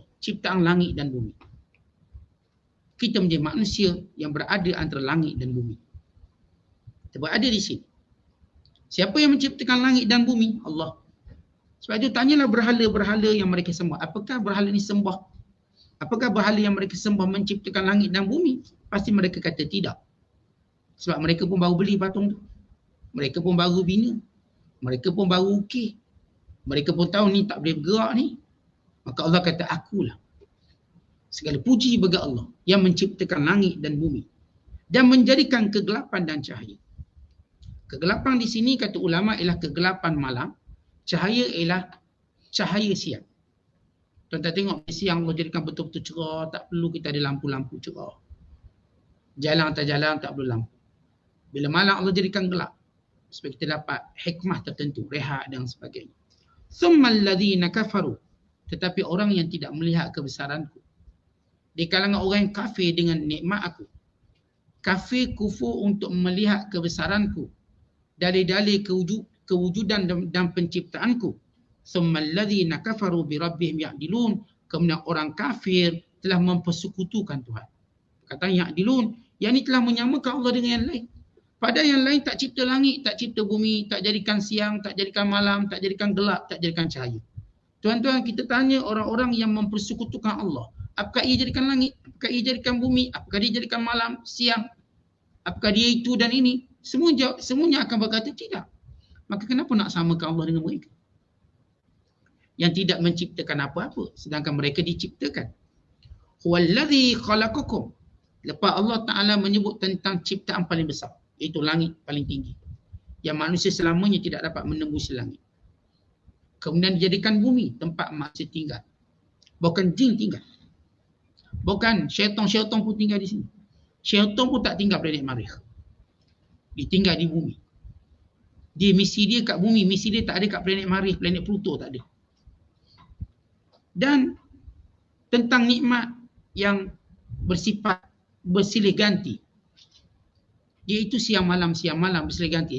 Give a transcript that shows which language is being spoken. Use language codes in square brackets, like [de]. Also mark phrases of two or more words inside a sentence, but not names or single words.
[ms] Ciptaan langit dan bumi. Kita menjadi manusia yang berada antara langit dan bumi. Kita berada di sini. Siapa yang menciptakan langit dan bumi? Allah. Sebab itu tanyalah berhala-berhala yang mereka sembah. Apakah berhala ini sembah? Apakah berhala yang mereka sembah menciptakan langit dan bumi? Pasti mereka kata tidak. Sebab mereka pun baru beli patung tu. Mereka pun baru bina. Mereka pun baru ukir. Mereka pun tahu ni tak boleh bergerak ni. Maka Allah kata, akulah. Segala puji bagi Allah yang menciptakan langit dan bumi. Dan menjadikan kegelapan dan cahaya. Kegelapan di sini kata ulama ialah kegelapan malam. Cahaya ialah cahaya siang. Tuan-tuan tengok siang Allah jadikan betul-betul cerah. Tak perlu kita ada lampu-lampu cerah. Jalan atas jalan tak perlu lampu. Bila malam Allah jadikan gelap. Supaya kita dapat hikmah tertentu. Rehat dan sebagainya. [ar] ثم الذين كفروا. [ms] Tetapi orang yang tidak melihat kebesaranku. Di kalangan orang yang kafir dengan nikmat aku. Kafir kufur untuk melihat kebesaranku. Dalil-dalil kewujudan dan penciptaanku. [ar] ثم الذين كفروا بربهم يعدلون. [ms] Kemudian orang kafir telah mempersekutukan Tuhan. Kata ya'dilun, yang ini telah menyamakan Allah dengan yang lain. Padahal yang lain tak cipta langit, tak cipta bumi, tak jadikan siang, tak jadikan malam, tak jadikan gelap, tak jadikan cahaya. Tuan-tuan, kita tanya orang-orang yang mempersekutukan Allah. Apakah ia jadikan langit? Apakah ia jadikan bumi? Apakah dia jadikan malam, siang? Apakah dia itu dan ini? Semuanya akan berkata tidak. Maka kenapa nak samakan Allah dengan mereka? Yang tidak menciptakan apa-apa, sedangkan mereka diciptakan. [ar] هو الذي خلقكم. [ms] Lepas Allah Ta'ala menyebut tentang ciptaan paling besar, iaitu langit paling tinggi, yang manusia selamanya tidak dapat menembus langit. Kemudian dijadikan bumi tempat manusia tinggal. Bukan jin tinggal. Bukan syaitan pun tinggal di sini. Syaitan pun tak tinggal planet Marikh. Dia tinggal di bumi. Misi dia kat bumi, misi dia tak ada kat planet Marikh, planet Pluto tak ada. Dan tentang nikmat yang bersifat bersilih ganti, iaitu siang malam bersilih ganti.